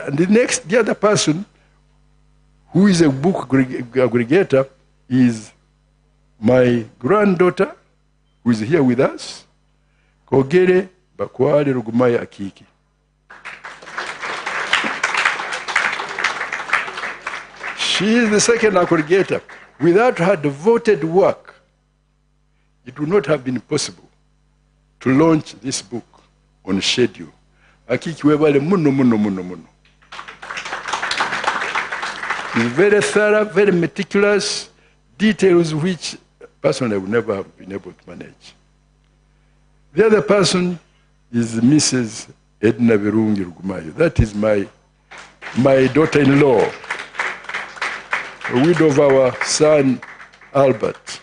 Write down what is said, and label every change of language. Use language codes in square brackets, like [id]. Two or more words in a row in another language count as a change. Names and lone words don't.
[en] And the other person who is a book aggregator is my granddaughter, who is here with us, Kogere Bakwale Rugumayo Akiki. She is the second aggregator. Without her devoted work, it would not have been possible to launch this book on schedule. [ttj] Akiki webale muno muno muno muno. [en] She's very thorough, very meticulous, details which personally I would never have been able to manage. The other person is Mrs. Edna Virungi Rugumayo. That is my daughter-in-law, a widow of our son Albert.